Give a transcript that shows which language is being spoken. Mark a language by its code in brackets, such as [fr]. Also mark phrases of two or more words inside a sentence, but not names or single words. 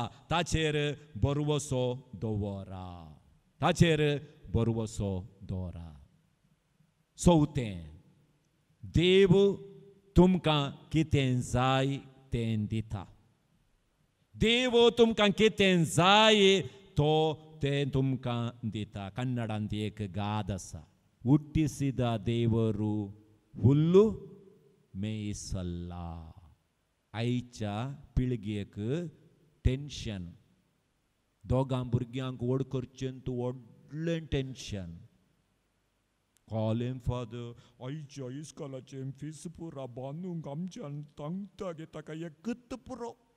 [kok] ताचेर भरवसो दवरा, ताचेर भरवसो दवरा. 4 देव तुमकां कितें जाय तें दिता. देव तुमकां कितें जाय तो तें तुमकां दिता. कन्नडांत एक गाद आसा, [kn] ಹುಟ್ಟಿಸಿದ ದೇವರು ಹುಲ್ಲು ಮೇಯಿಸಲ್ಲ. [kok] आयच्या पिळगेक टेन्शन, दोगां भुरग्यांक व्हड करचें तूं व्हडलें टेन्शन. कॉलें फादर आयच्या इस्कॉलाचें फीस पुरा बांदूंक आमच्यान तांगता गे ताका एकच पुरो.